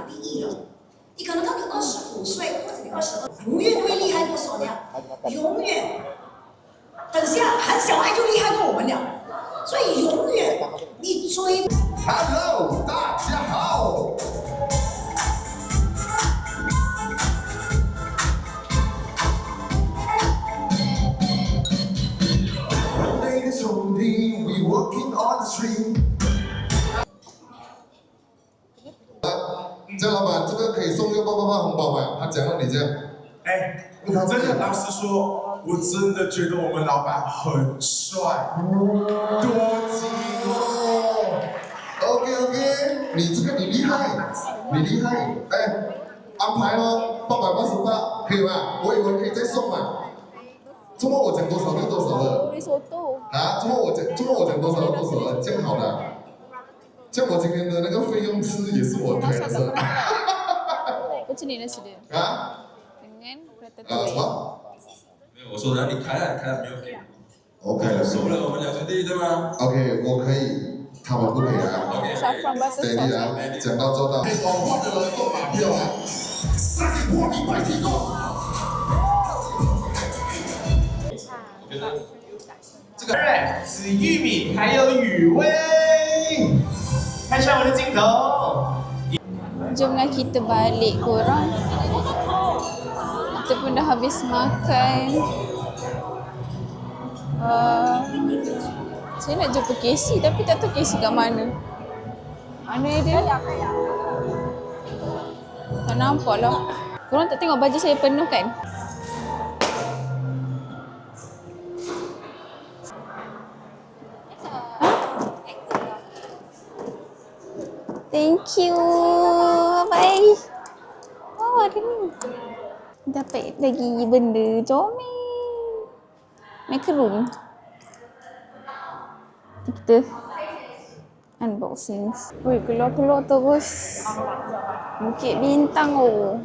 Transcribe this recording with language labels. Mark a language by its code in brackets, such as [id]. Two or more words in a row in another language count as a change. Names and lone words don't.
[zh] 第一了，你可能到你25岁或者你22，永远会厉害过手亮，永远。等下韩小爱就厉害过我们俩，所以永远你追。 [en] Hello， [zh] 大家好。 [en] Ladies only, we walking on the street。 [zh] 郑老板，这个可以送688红包吗？他讲了你这样。哎，真的，老实说，我真的觉得我们老板很帅，多金哦。 OK， 你这个你厉害，你厉害。哎，安排哦，888可以吗？我以为可以再送嘛。周末我讲多少就多少了。啊，周末我讲多少就多少了，这样好了。像我今天的那个费用是也是我推的是。 [ms] Macam ni nasi dia. [zh] 啊？ [ms] Dengan prata [zh] 什么？没有，我说的你开了没有给？ OK 收了我们2兄弟对吗 OK， 我可以，他们不可以啊。 [en] saffron butter Steady sauce. [zh] 啊，讲到做到。搞坏的人做马票啊，30破100提供。这个紫玉米还有雨薇，看一下我的镜头。 [ms] Jomlah kita balik korang. Kita pun dah habis makan. Saya nak jumpa Casey tapi tak tahu Casey kat mana. Mana dia? Tak nampak lah. Korang tak tengok baju saya penuh kan? [en] Thank you. Bye. [ms] Oh, ada ni. Dapat lagi benda comel. Macaron. Kita unboxing. Woi, keluar-keluar terus. Bukit Bintang oh.